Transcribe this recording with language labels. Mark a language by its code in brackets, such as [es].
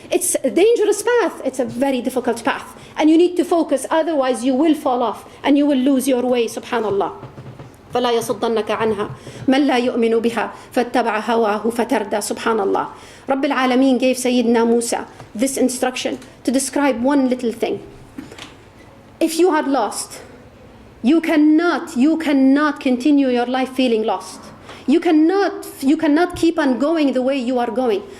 [en] It's a dangerous path. It's a very difficult path. And you need to focus, otherwise you will fall off and you will lose your way, subhanallah. [ar] فلا يصدنك عنها من لا يؤمن بها فاتبع هواه فتردى. [en] Subhanallah. [ar] رب العالمين [en] gave Sayyidina Musa this instruction to describe one little thing. If you are lost, you cannot continue your life feeling lost. You cannot keep on going the way you are going.